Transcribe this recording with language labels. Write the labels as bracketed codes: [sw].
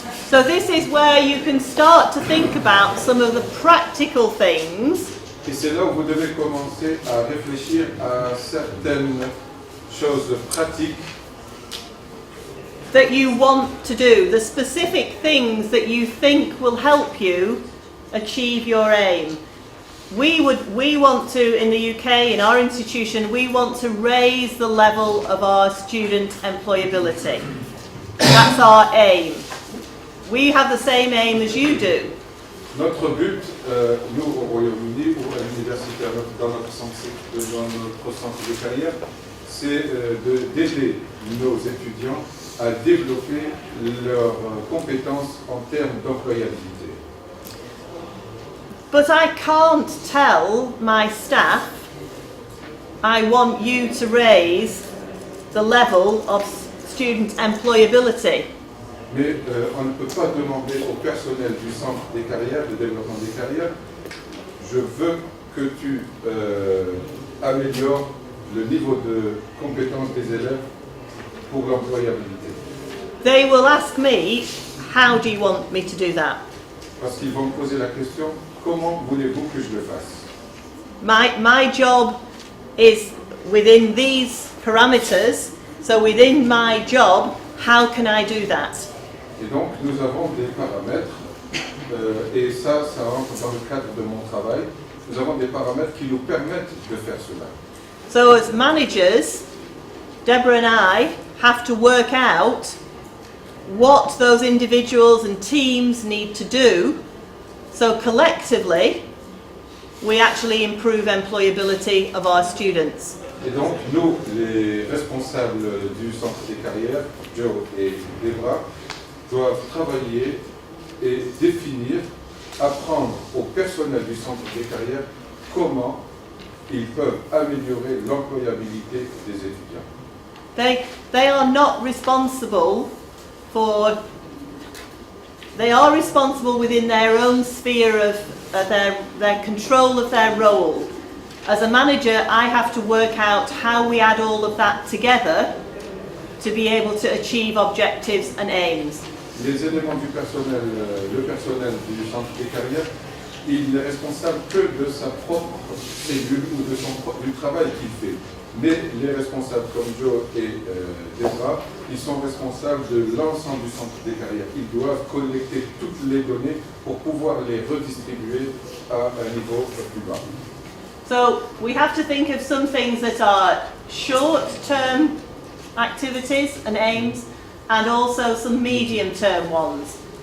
[en] So this is where you can start to think about some of the practical things [fr] Et c'est là où vous devez commencer à réfléchir à certaines choses pratiques [en] that you want to do, the specific things that you think will help you achieve your aim. We want to, in the UK, in our institution, we want to raise the level of our student employability. That's our aim. We have the same aim as you do. [fr] Notre but, nous au Royaume-Uni ou à l'université, dans notre centre de carrière, c'est d'aider nos étudiants à développer leurs compétences en termes d'employabilité. [en] But I can't tell my staff, I want you to raise the level of student employability. [fr] Mais on ne peut pas demander au personnel du centre des carrières, de développement des carrières, je veux que tu améliores le niveau de compétence des élèves pour l'employabilité. [en] They will ask me, how do you want me to do that? [fr] Parce qu'ils vont me poser la question, comment voulez-vous que je le fasse? [en] My job is within these parameters, so within my job, how can I do that? [fr] Et donc nous avons des paramètres, et ça rentre dans le cadre de mon travail, nous avons des paramètres qui nous permettent de faire cela. [en] So as managers, Deborah and I have to work out what those individuals and teams need to do, so collectively we actually improve employability of our students. [fr] Et donc nous, les responsables du centre des carrières, Joe et Deborah, doivent travailler et définir, apprendre au personnel du centre des carrières comment ils peuvent améliorer l'employabilité des étudiants. [en] They are not responsible for, they are responsible within their own sphere of their control of their role. As a manager, I have to work out how we add all of that together to be able to achieve objectives and aims. [fr] Les éléments du personnel, le personnel du centre des carrières, il n'est responsable que de sa propre cellule ou du travail qu'il fait. Mais les responsables comme Joe et Deborah, ils sont responsables de l'ensemble du centre des carrières. Ils doivent collecter toutes les données pour pouvoir les redistribuer à un niveau plus bas. [en] So we have to think of some things that are short-term activities and aims, and also some medium-term ones.